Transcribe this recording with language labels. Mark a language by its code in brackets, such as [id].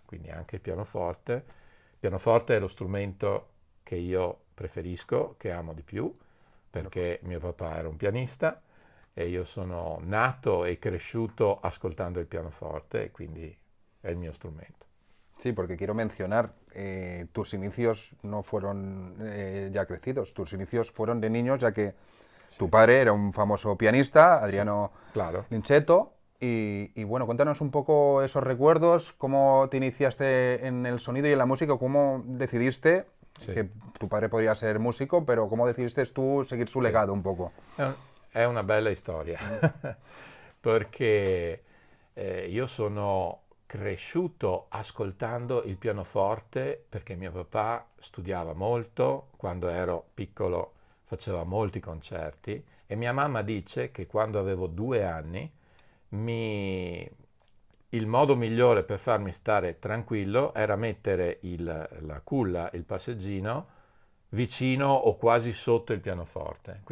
[it] Quindi anche il pianoforte. Il pianoforte è lo strumento che io preferisco, che amo di più, perché mio papà era un pianista e io sono nato e cresciuto ascoltando il pianoforte e quindi è il mio strumento. [es] Sí, porque quiero mencionar, tus inicios no fueron ya crecidos, tus inicios fueron de niños, ya que tu padre era un famoso pianista, [it] Sì, Adriano [es] claro. Lincetto, y bueno, cuéntanos un poco esos recuerdos, cómo te iniciaste en el sonido y en la música, cómo decidiste, [it] Sì, [es] que tu padre podría ser músico, pero cómo decidiste tú seguir su [it] sì. [es] legado un poco. [it] È una bella storia, perché io sono cresciuto ascoltando il pianoforte perché mio papà studiava molto, quando ero piccolo faceva molti concerti e mia mamma dice che quando avevo 2 anni mi- il modo migliore per farmi stare tranquillo era mettere la culla, il passeggino, vicino o quasi sotto il pianoforte.